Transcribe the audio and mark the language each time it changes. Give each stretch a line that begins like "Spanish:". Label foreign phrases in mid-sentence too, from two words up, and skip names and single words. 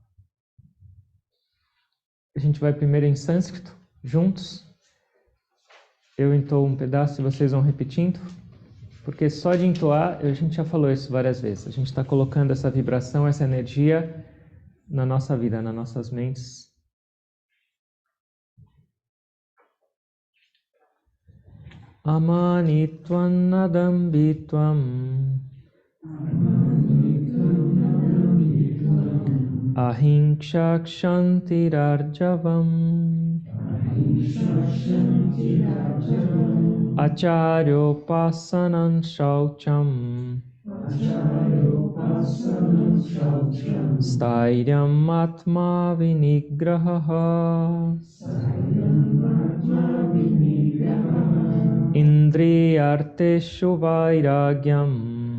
Portuguese: A gente vai primeiro em sânscrito, juntos. Eu entoo um pedaço e vocês vão repetindo, porque só de entoar, a gente já falou isso várias vezes, a gente está colocando essa vibração, essa energia na nossa vida, nas nossas mentes.
Sanskrit: अमानित्वम् अदम्भित्वम् अहिंसाक्षान्तिरार्जवम् आचार्योपासनम् शौचम् स्थैर्यम् आत्म विनिग्रह इन्द्रियार्थेषु वैराग्यम्